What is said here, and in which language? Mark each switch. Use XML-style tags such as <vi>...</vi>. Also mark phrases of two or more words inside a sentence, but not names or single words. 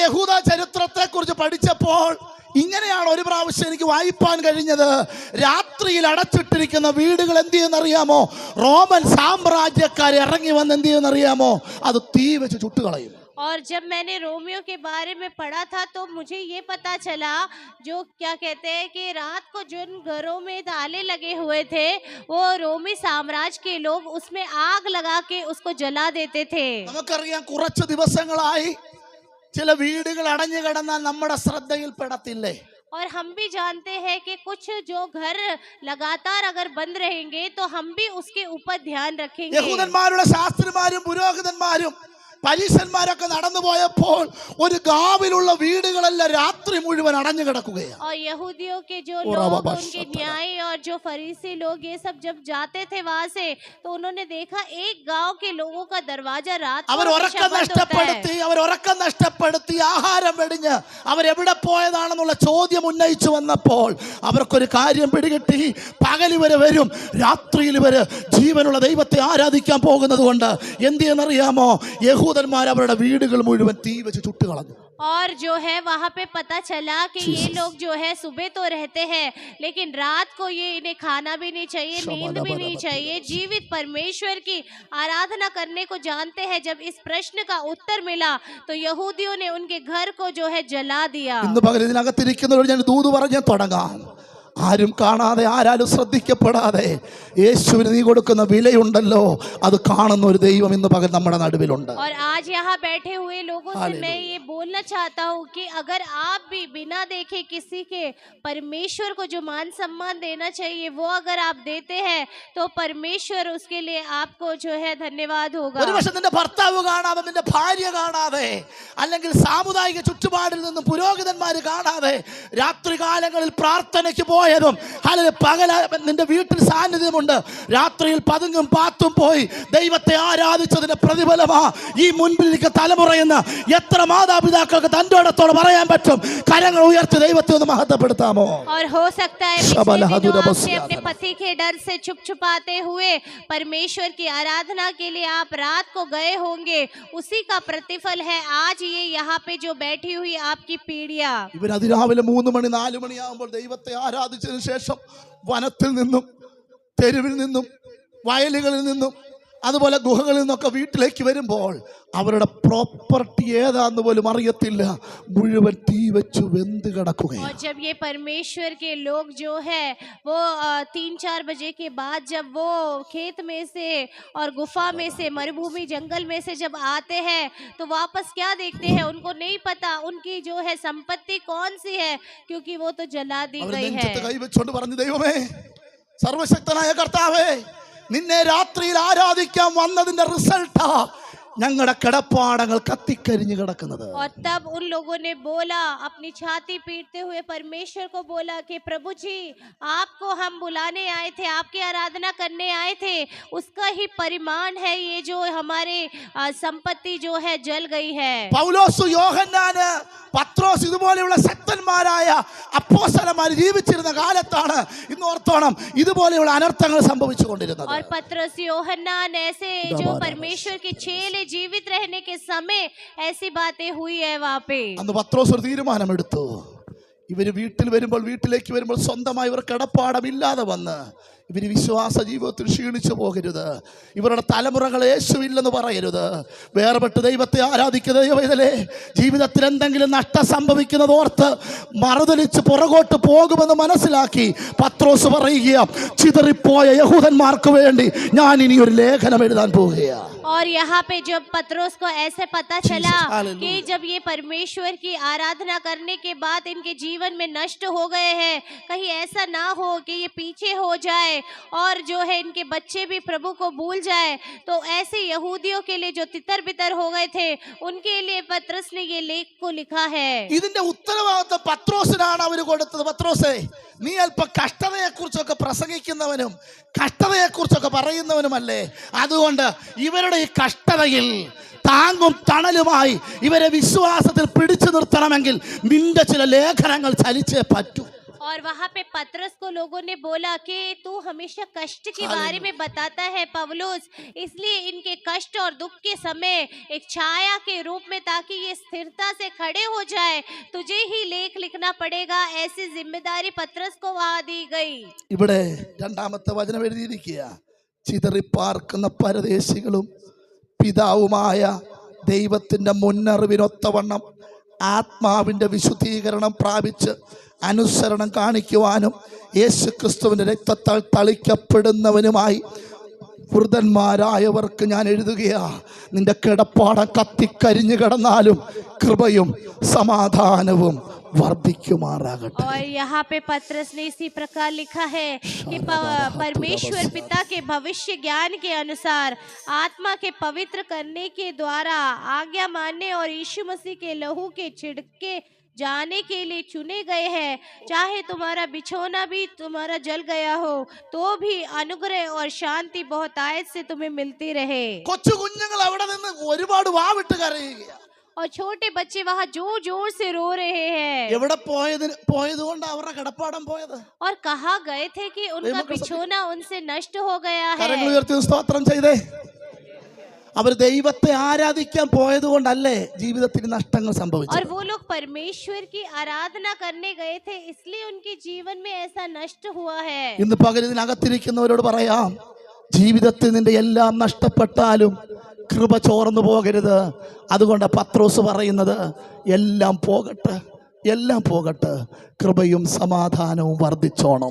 <ml>ഞാനത് യഹൂദ ചരിത്രത്തെ കുറിച്ച് പഠിച്ചപ്പോൾ ഇങ്ങനെയാണ് ഒരു പ്രാവശ്യം എനിക്ക് വായിപ്പാൻ കഴിഞ്ഞത്. രാത്രിയിൽ അടച്ചിട്ടിരിക്കുന്ന വീടുകൾ എന്ത് ചെയ്യുന്നറിയാമോ? റോമൻ സാമ്രാജ്യക്കാർ ഇറങ്ങി വന്ന് എന്ത് ചെയ്യുന്നറിയാമോ? അത് തീ വെച്ച് ചുട്ടുകളയും.</ml> <hi>और जब मैंने रोमियो के बारे में पढ़ा था तो मुझे ये पता चला, जो क्या कहते हैं कि रात को जिन घरों में ताले लगे हुए थे वो रोमी साम्राज्य के लोग उसमें आग लगा के उसको जला देते थे.</hi> <ml>നമുക്കറിയാം കുറച്ച് ദിവസങ്ങളായി ചില വീടുകൾ അടഞ്ഞു കിടന്നാൽ നമ്മുടെ ശ്രദ്ധയിൽ പെടത്തില്ലേ?</ml> <hi>और हम भी जानते हैं कि कुछ जो घर लगातार अगर बंद रहेंगे तो हम भी उसके ऊपर ध्यान रखेंगे.</hi> <ml>യഹൂദന്മാരുടെ ശാസ്ത്രിമാരും പുരോഹിതന്മാരും പരീശന്മാരൊക്കെ നടന്നു പോയപ്പോൾ ഒരു ഗാവിലുള്ള വീടുകളെല്ലാം രാത്രി മുഴുവൻ അടഞ്ഞു കിടക്കുകയാണ്.</ml> <hi>और यहूदियों के जो लोग उनके न्याय और जो फरीसी लोग ये सब जब जाते थे वहां से तो उन्होंने देखा एक गांव के लोगों का दरवाजा रात को</hi> <ml>അവർ ഉറക്കം നഷ്ടപ്പെടുത്തി ആഹാരം വെടിഞ്ഞ് അവരെവിടെ പോയതാണെന്നുള്ള ചോദ്യം ഉന്നയിച്ചു വന്നപ്പോൾ അവർക്കൊരു കാര്യം പിടികിട്ടി. പകൽ ഇവര് വരും, രാത്രിയിൽ ഇവര് ജീവനുള്ള ദൈവത്തെ ആരാധിക്കാൻ പോകുന്നത് കൊണ്ട് എന്ത് ചെയ്യുന്നറിയാമോ? യഹൂദന്മാർ അവരുടെ വീടുകൾ മുഴുവൻ തീ വെച്ച് ചുട്ടുകളഞ്ഞു.</ml> <hi>और जो है वहाँ पे पता चला कि ये लोग जो है सुबह तो रहते हैं लेकिन रात को ये इन्हें खाना भी नहीं चाहिए, नींद भी नहीं चाहिए, जीवित परमेश्वर की आराधना करने को जानते हैं. जब इस प्रश्न का उत्तर मिला तो यहूदियों ने उनके घर को जो है जला दिया.</hi> <ml>ഇന്ന് പകൽ ഇതിനകത്തിരിക്കുന്നവരോട് ഞാൻ ദൂത് പറഞ്ഞ് തുടങ്ങാം. ആരും കാണാതെ ആരാലും ശ്രദ്ധിക്കപ്പെടാതെ യേശുവിന് നീ കൊടുക്കുന്ന വിലയുണ്ടല്ലോ, അത് കാണുന്ന ഒരു ദൈവം ഇന്ന് പകൽ നമ്മുടെ നടുവിലുണ്ട്.</ml> <hi>और आज यहाँ बैठे हुए लोगों से मैं ये बोलना चाहता हूँ कि अगर आप भी बिना देखे किसी के परमेश्वर को जो मान सम्मान देना चाहिए वो अगर आप देते हैं तो परमेश्वर उसके लिए आपको जो है धन्यवाद होगा.</hi> <ml>ഒരുപക്ഷെ നിന്റെ ഭർത്താവ് കാണാതെ, നിന്റെ ഭാര്യ കാണാതെ, അല്ലെങ്കിൽ സാമുദായിക ചുറ്റുപാടിൽ നിന്നും പുരോഹിതന്മാര് കാണാതെ രാത്രി കാലങ്ങളിൽ പ്രാർത്ഥനയ്ക്ക് പോയതും പകല നിന്റെ വീട്ടിൽ സാന്നിധ്യമുണ്ട്, രാത്രിയിൽ പതുങ്ങും പാത്തും പോയി ദൈവത്തെ ആരാധിച്ചതിന്റെ പ്രതിഫലമാ ഈ മുൻപിലിരിക്കുന്ന തലമുറയെന്ന് എത്ര മാതാപിതാക്കൾക്ക് തന്റോടത്തോടെ പറയാൻ പറ്റും? കരങ്ങൾ ഉയർത്തി ദൈവത്തെ ഒന്ന് മഹത്വപ്പെടുത്താമോ?</ml> <hi>और हो सकता है पिछले दिनों आपने अपने पति के डर से छुप छुपाते हुए परमेश्वर की आराधना के लिए आप रात को गए होंगे, उसी का प्रतिफल है आज ये यहाँ पे जो बैठी हुई आपकी पीढ़ियां.</hi> <ml>ഇവർ അതിരാവിലെ 3 മണി 4 മണിയാകുമ്പോൾ ദൈവത്തെ ആരാധിച്ചതിന് ശേഷം വനത്തിൽ നിന്നും തെരുവിൽ നിന്നും വയലുകളിൽ നിന്നും അതുപോലെ ഗുഹകളിൽ നിന്നൊക്കെ വീട്ടിലേക്ക് വരുമ്പോൾ അവരുടെ പ്രോപ്പർട്ടി ഏതാന്ന് പോലും അറിയത്തില്ല, മുഴുവൻ തീ വെച്ചു വെന്ത് കിടക്കുകയാണ്.</ml> <hi>और जब ये परमेश्वर के लोग जो है वो 3-4 बजे के बाद जब वो खेत में से और गुफा में से मरुभूमि जंगल में से जब आते हैं तो वापस क्या देखते हैं? उनको नहीं पता उनकी जो है संपत्ति कौन सी है, क्योंकि वो तो जला दी അവർ गई है.</hi> <ml>നെഞ്ചത്ത് കൈവച്ചുകൊണ്ട് പറഞ്ഞു, ദൈവമേ, സർവശക്തനായ കർത്താവേ, നിന്നെ രാത്രിയിൽ ആരാധിക്കാൻ വന്നതിന്റെ റിസൾട്ടാ ഞങ്ങളുടെ കിടപ്പാടങ്ങൾ കത്തിക്കരിഞ്ഞു കിടക്കുന്നത്.</ml> <hi>और तब उन लोगों ने बोला, अपनी छाती पीटते हुए परमेश्वर को बोला कि प्रभु जी, आपको हम बुलाने आए थे, आपकी आराधना करने आए थे, उसका ही परिमाण है ये जो हमारे संपत्ति जो है जल गई है.</hi> <ml>പൗലോസ്, യോഹന്നാന്, പത്രോസ് ഇതുപോലെയുള്ള ശക്തന്മാരായ അപ്പോസ്തലന്മാർ ജീവിച്ചിരുന്ന കാലത്താണ് ഇന്ന് ഓർത്തോണം ഇതുപോലെയുള്ള അനർത്ഥങ്ങൾ സംഭവിച്ചുകൊണ്ടിരുന്നത്.</ml> <hi>और पत्रस, യോഹന്നാൻ ऐसे जो परमेश्वर के चेले जीवित रहने के समय ऐसी बातें हुई है वहाँ पे.</hi> <ml>അന്ന് പത്രോസ് ഒരു തീരുമാനമെടുത്തു. ഇവര് വീട്ടിലേക്ക് വരുമ്പോൾ സ്വന്തമായി ഇവർ കിടപ്പാടമില്ലാതെ വന്ന് ഇവർ വിശ്വാസ ജീവിതത്തിൽ ക്ഷീണിച്ചു പോകരുത്, ഇവരുടെ തലമുറകൾ യേശുവില്ലെന്ന് പറയരുത്, വേർപെട്ട് ദൈവത്തെ ആരാധിക്കുന്ന ദൈവത്തിലെ ജീവിതത്തിൽ എന്തെങ്കിലും നഷ്ടം സംഭവിക്കുന്നത് ഓർത്ത് മറുതലിച്ച് പുറകോട്ട് പോകുമെന്ന് മനസ്സിലാക്കി പത്രോസ് പറയുക, ചിതറിപ്പോയ യഹൂദന്മാർക്ക് വേണ്ടി ഞാൻ ഇനി ഒരു ലേഖനം എഴുതാൻ പോവുകയാണ്.</ml> <hi>और यहाँ पे जब पत्रोस को ऐसे पता चला कि जब ये परमेश्वर की आराधना करने के बाद इनके जीवन में नष्ट हो गए हैं, कहीं ऐसा ना हो कि ये पीछे हो जाए और जो है इनके बच्चे भी प्रभु को भूल जाए, तो ऐसे यहूदियों के लिए जो तितर बितर हो गए थे उनके लिए पत्रस ने ये लेख को लिखा है.</hi> <ml>ഇതിന്റെ ഉത്തരവാദിത്വം പത്രോസിനാണ് അവർ കൊടുത്തത്. പത്രോസേ, നീ അല്പ കഷ്ടതയെക്കുറിച്ചൊക്കെ പ്രസംഗിക്കുന്നവനും കഷ്ടതയെക്കുറിച്ചൊക്കെ പറയുന്നവനുമല്ലേ, അതുകൊണ്ട് ഇവരുടെ ഈ കഷ്ടതയിൽ താങ്ങും തണലുമായി ഇവരെ വിശ്വാസത്തിൽ പിടിച്ചു നിർത്തണമെങ്കിൽ നിന്റെ ചില ലേഖനങ്ങൾ ചലിച്ചേ പറ്റൂ.</ml> <hi>और वहां पे पतरस को लोगों ने बोला कि तू हमेशा कष्ट के बारे में बताता है पौलुस, इसलिए इनके कष्ट और दुख के समय एक छाया के रूप में, ताकि ये स्थिरता से खड़े हो जाए, तुझे ही लेख लिखना पड़ेगा। ऐसी जिम्मेदारी पतरस को वहां दी गई।</hi> <ml>ഇവിടെ രണ്ടാമത്തെ വചനം എഴുതിയിരിക്കുക, ചിതറിപ്പാർക്കുന്ന പരദേശികളും പിതാവുമായ ദൈവത്തിൻ്റെ മുന്നറിവിനൊത്തവണ്ണം ആത്മാവിൻ്റെ വിശുദ്ധീകരണം പ്രാപിച്ച് അനുസരണം കാണിക്കുവാനും യേശു ക്രിസ്തുവിൻ്റെ രക്തത്താൽ തളിക്കപ്പെടുന്നവനുമായി വൃതന്മാരായവർക്ക് ഞാൻ എഴുതുകയാ, നിന്റെ കിടപ്പാടം കത്തിക്കരിഞ്ഞു കിടന്നാലും കൃപയും സമാധാനവും വർദ്ധിക്കുമാറാകട്ടെ.</ml> <hi>और यहाँ पे पतरस ने इसी प्रकार लिखा है कि परमेश्वर पिता के भविष्य ज्ञान के अनुसार आत्मा के पवित्र करने के द्वारा आज्ञा मानने और यीशु मसीह के लहू के छिड़के जाने के लिए चुने गए हैं। चाहे तुम्हारा बिछौना भी तुम्हारा जल गया हो, तो भी अनुग्रह और शांति बहुत आयत से तुम्हें मिलती रहे।</hi> <ml>കൊച്ചു കുഞ്ഞുങ്ങൾ അവിടെ നിന്ന് ഒരുപാട് വാവിട്ട് കരയുകയാണ്.</ml> <hi>और छोटे बच्चे वहाँ जोर जोर से रो रहे हैं।</hi> <ml>എവിടെ പോയതുകൊണ്ട് അവരുടെ കിടപ്പാടം പോയത്?</ml> <hi>और कहा गए थे कि उनका बिछौना उनसे नष्ट हो गया है।</hi> <ml>കരങ്ങൾ ഉയർത്തി സ്തോത്രം ചെയ്തേ. അവർ ദൈവത്തെ ആരാധിക്കാൻ പോയത് കൊണ്ടല്ലേ ജീവിതത്തിൽ നഷ്ടങ്ങൾ സംഭവിച്ചത്.</ml> <hi>और वो लोग परमेश्वर की आराधना करने गए थे, इसलिए उनके जीवन में ऐसा नष्ट हुआ है।</hi> <ml>ഇന്ന് പകൽ ഇതിനകത്തിരിക്കുന്നവരോട് പറയാം, ജീവിതത്തിൽ നിന്റെ എല്ലാം നഷ്ടപ്പെട്ടാലും കൃപ ചോർന്നു പോകരുത്. അതുകൊണ്ട് പത്രോസ് പറയുന്നത് എല്ലാം പോകട്ടെ, എല്ലാം പോകട്ടെ, കൃപയും സമാധാനവും വർദ്ധിച്ചോണം.</ml>